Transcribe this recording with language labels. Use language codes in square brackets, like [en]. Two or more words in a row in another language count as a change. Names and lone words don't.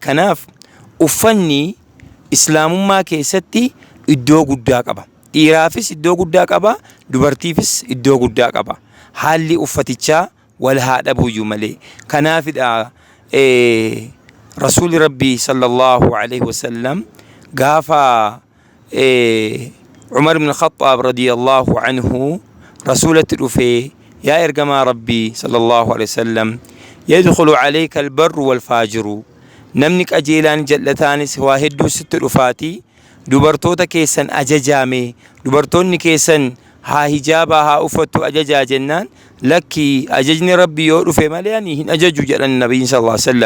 [om] Kanaaf uffanni islaamummaa keessatti iddoo guddaa qaba. Dhiiraafis iddoo guddaa qaba, dubartiifis iddoo guddaa qaba. Haalli uffatichaa wal haa dhabuuyyuu malee. Kanaafidha rasuuli rabbii [ar] صلى الله عليه وسلم [om] gaafa Umar ibn Khattab [ar] رضي الله عنه [om] rasulatti dhufee yaa ergamaa rabbii [ar] صلى الله عليه وسلم يدخل عليك البر والفاجر [om] namni qajeelaan jallataanis waa hedduu sitti dhufaatii dubartoota keessan ajajaame dubartoonni keessan haa hijaabaa haa uffattu ajajaa jennaan lakki ajajni rabbii yoo dhufe malee ani hin ajaju jedhan [ar] نبي صلى الله عليه وسلم.